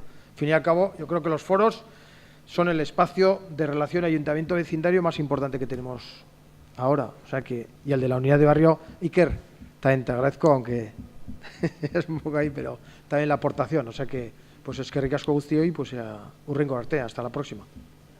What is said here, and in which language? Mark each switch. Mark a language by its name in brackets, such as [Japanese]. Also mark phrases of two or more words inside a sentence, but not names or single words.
[Spanish] Al fin y al cabo, yo creo que los foros son el espacio de relación ayuntamiento-vecindario más importante que tenemos ahora. O sea que, y el de la unidad de barrio, Iker, también te agradezco, aunque es un poco ahí, pero también la aportación. O sea que, pues es que [Basque] ricasco guztioi, [Spanish] pues [Basque] hurrengo arte, [Spanish] hasta la próxima.